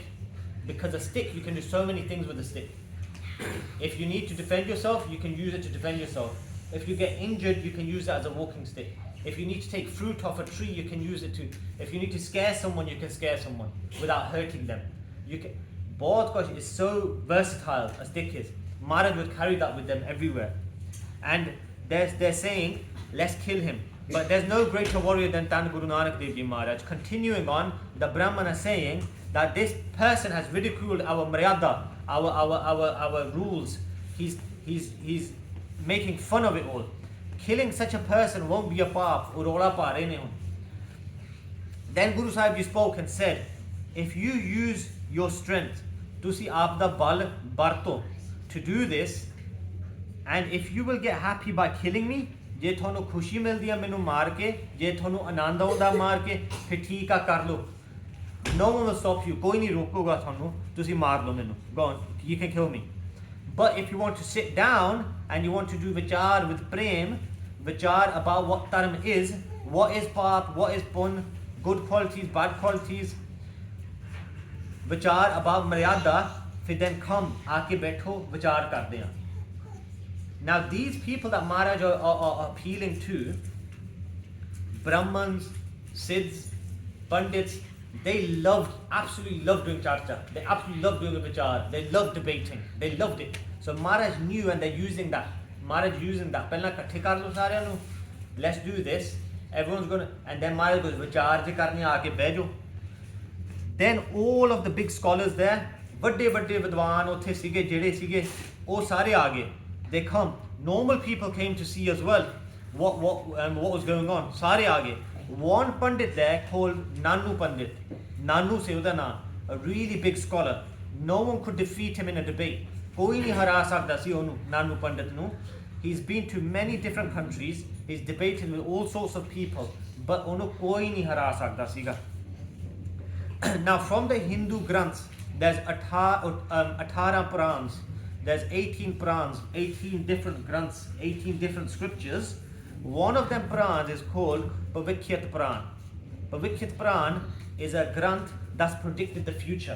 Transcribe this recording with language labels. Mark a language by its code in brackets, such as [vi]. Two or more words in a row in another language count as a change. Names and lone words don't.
[en] Because a stick, you can do so many things with a stick. If you need to defend yourself, you can use it to defend yourself. If you get injured, you can use it as a walking stick. If you need to take fruit off a tree, you can use it to. If you need to scare someone, you can scare someone without hurting them. You can. [pa] ਬਹੁਤ ਕੁਝ [en] is so versatile, a stick is. Maharaj would carry that with them everywhere. And they're saying, let's kill him. But there's no greater warrior than Guru Nanak Dev Ji Maharaj. Continuing on, the Brahman are saying that this person has ridiculed our maryada, our rules. He's making fun of it all. Killing such a person won't be a paap. Then Guru Sahib Ji spoke and said, if you use your strength, [pa] ਤੁਸੀਂ ਆਪ ਦਾ ਬਲ ਵਰਤੋ, [en] to do this, and if you will get happy by killing me, [pa] ਜੇ ਥੋਨੂੰ ਖੁਸ਼ੀ ਮਿਲਦੀ ਹੈ ਮੈਨੂੰ ਮਾਰ ਕੇ, ਜੇ ਥੋਨੂੰ ਅਨੰਦ ਆਉਂਦਾ ਮਾਰ ਕੇ, ਫਿਰ ਠੀਕ ਹੈ ਕਰ ਲੋ. [en] No one will stop you. [pa] ਕੋਈ ਨਹੀਂ ਰੋਕੋਗਾ ਥੋਨੂੰ। ਤੁਸੀਂ ਮਾਰ ਲੋ ਮੈਨੂੰ. [en] Go on. You can kill me. But if you want to sit down and you want to do vichar with prem, vichar about what dharma is, what is paap, what is pun, good qualities, bad qualities, vichar about maryada, फिर then come, [hi] आके बैठो, विचार करते हैं. [en] Now these people that Maharaj are appealing to, Brahmans, Siddhs, Pandits, they absolutely loved doing charcha. They absolutely loved doing the vichar. They loved debating. They loved it. So Maharaj knew, and they're using that. Maharaj using that. [pa] ਪਹਿਲਾਂ ਕੱਠੇ ਕਰ ਲੋ ਸਾਰੇ ਨੂੰ. [en] Let's do this. Everyone's gonna, and then Maharaj goes, [pa] ਵਿਚਾਰ ਜੇ ਕਰਨੇ ਆ ਕੇ ਬੈਠੋ. [en] Then all of the big scholars there, [pa] ਵੱਡੇ ਵਿਦਵਾਨ ਉੱਥੇ ਸੀਗੇ ਜਿਹੜੇ ਸੀਗੇ ਉਹ ਸਾਰੇ ਆ ਗਏ. [en] They come. Normal people came to see as well what was going on. [pa] ਸਾਰੇ ਆ ਗਏ. [en] One Pandit there called Nanu Pandit. [pa] ਨਾਨੂ ਸੀ ਉਹਦਾ ਨਾਮ, [en] a really big scholar. No one could defeat him in a debate. [pa] ਕੋਈ ਨਹੀਂ ਹਰਾ ਸਕਦਾ ਸੀ ਉਹਨੂੰ ਨਾਨੂ ਪੰਡਿਤ ਨੂੰ. [en] He's been to many different countries. He's debated with all sorts of people, but [pa] ਉਹਨੂੰ ਕੋਈ ਨਹੀਂ ਹਰਾ ਸਕਦਾ ਸੀਗਾ. [en] Now from the Hindu Granths, there's 18 Purans, there's 18 Purans, 18 different Granths, 18 different scriptures. One of them Purans is called Pavikyat Puran. Pavikyat Puran is a Granth that's predicted the future.